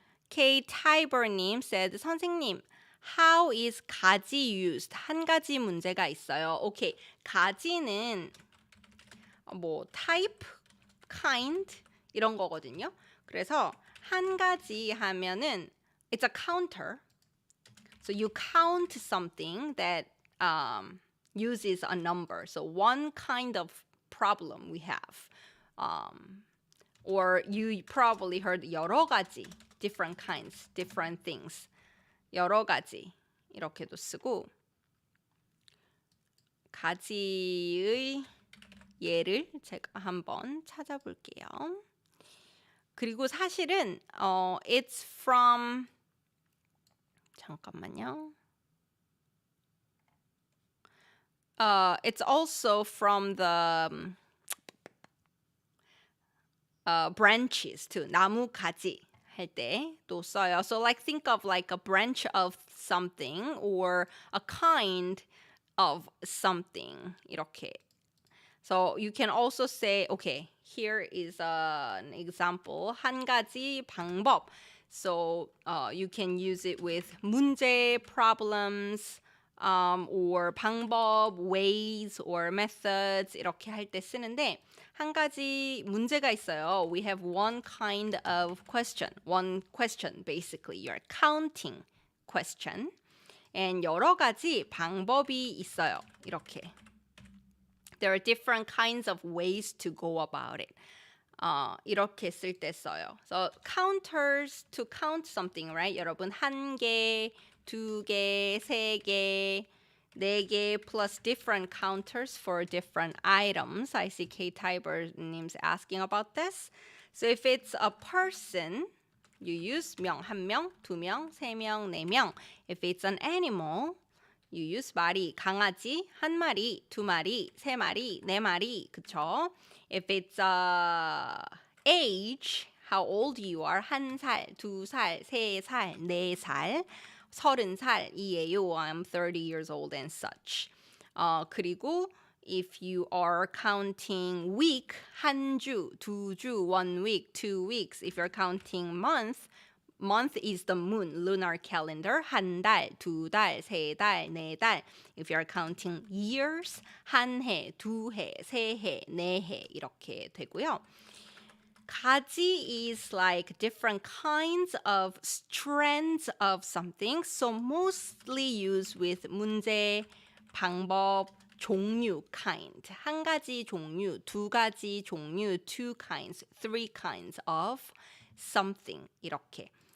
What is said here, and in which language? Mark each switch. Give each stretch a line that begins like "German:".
English: K Tiber님 said, 선생님, how is 가지 used?
Korean: 한 가지 문제가 있어요. Okay, 가지는 뭐 type, kind 이런 거거든요. 그래서 한 가지 하면은
English: it's a counter. So you count something that uses a number. So one kind of problem we have. Or you probably heard
Korean: 여러 가지,
English: different kinds, different things.
Korean: 여러 가지 이렇게도 쓰고 가지의 예를 제가 한번 찾아볼게요. 그리고 사실은
English: it's from
Korean: 잠깐만요.
English: It's also from the branches too.
Korean: 나무 가지 할 때 또 써요.
English: So like think of like a branch of something or a kind of something 이렇게. So you can also say, okay, here is an example.
Korean: 한 가지 방법.
English: So you can use it with 문제, problems, or 방법, ways, or methods
Korean: 이렇게 할 때 쓰는데 한 가지 문제가 있어요.
English: We have one kind of question. One question, basically. You're counting question.
Korean: And 여러 가지 방법이 있어요. 이렇게.
English: There are different kinds of ways to go about it.
Korean: 이렇게 쓸 때 써요.
English: So counters to count something, right?
Korean: 여러분 한 개, 두 개, 세 개, 네 개
English: plus different counters for different items. I see K Tiber names asking about this. So if it's a person, you use 명,
Korean: 한 명, 두 명, 세 명, 네 명.
English: If it's an animal, you use
Korean: 마리, 강아지, 한 마리, 두 마리, 세 마리, 네 마리, 그쵸?
English: If it's age, how old you are,
Korean: 한 살, 두 살, 세 살, 네 살, 30살이에요.
English: I'm 30 years old and such. 그리고 if you are counting week,
Korean: 한 주, 두 주,
English: 1 week, 2 weeks. If you're counting month is the moon, lunar calendar.
Korean: 한 달, 두 달, 세 달, 네 달.
English: If you're counting years,
Korean: 한 해, 두 해, 세 해, 네 해 이렇게 되고요.
English: 가지 is like different kinds of strands of something. So mostly used with 문제, 방법, 종류, kind.
Korean: 한 가지 종류, 두 가지 종류,
English: two kinds, three kinds of something
Korean: 이렇게.